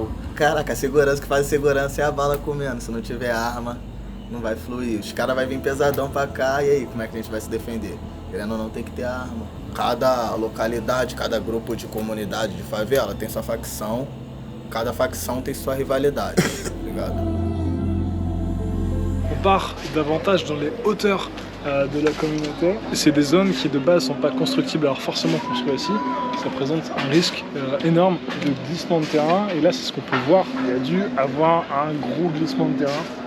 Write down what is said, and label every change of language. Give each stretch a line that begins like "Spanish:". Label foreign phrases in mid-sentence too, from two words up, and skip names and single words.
Portuguese: Caraca, a segurança que faz segurança é a bala comendo. Se não tiver arma, não vai fluir. Os caras vão vir pesadão pra cá, e aí, como é que a gente vai se defender? Querendo ou não, tem que ter arma. Cada localidade, cada grupo de comunidade de favela tem sua facção. Cada facção tem sua rivalidade, tá ligado?
French: On part davantage dans les hauteurs de la communauté. C'est des zones qui de base sont pas constructibles, alors forcément construites ici, ça présente un risque énorme de glissement de terrain, et là c'est ce qu'on peut voir, il y a dû avoir un gros glissement de terrain.